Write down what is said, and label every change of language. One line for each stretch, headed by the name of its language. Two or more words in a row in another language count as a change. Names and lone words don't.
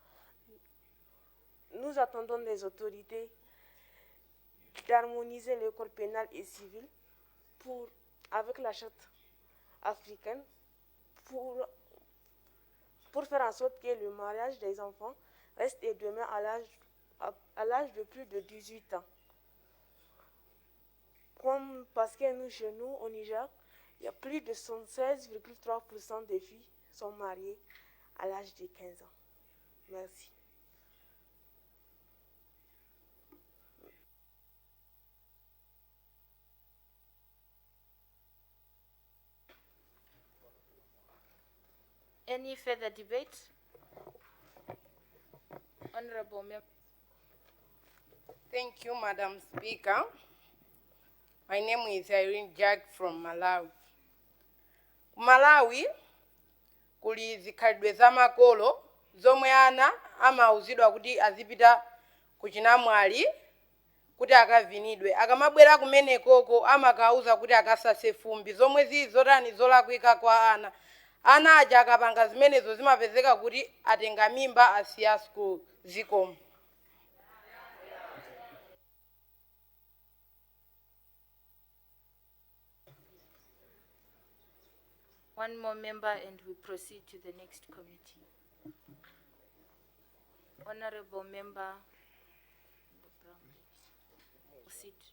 French: Nous attendons des autorités d'harmoniser le code pénal et civil avec la charte africaine pour faire en sorte que le mariage des enfants reste et demeure à l'âge de plus de 18 ans. Parce que chez nous, au Niger, il y a plus de 76,3% des filles sont mariées à l'âge de 15 ans. Merci.
English: Any further debate? Honorable member. Thank you, Madam Speaker. My name is Irene Jack from Malawi.
Nyanja: Malawi kuli zikhalidwe zamakolo zomwe ana amauzidwa kuti azipita kuchinamwali kuti akavinidwe. Akamabwera kumenekoko amakauza kuti akasase fumbi zomwe zili zotani zolakwika kwa ana. Ana aja akapanga zimenezo zimapezeka kuti atenga mimba asiya school zikomo.
English: One more member and we proceed to the next committee. Honorable member, sit.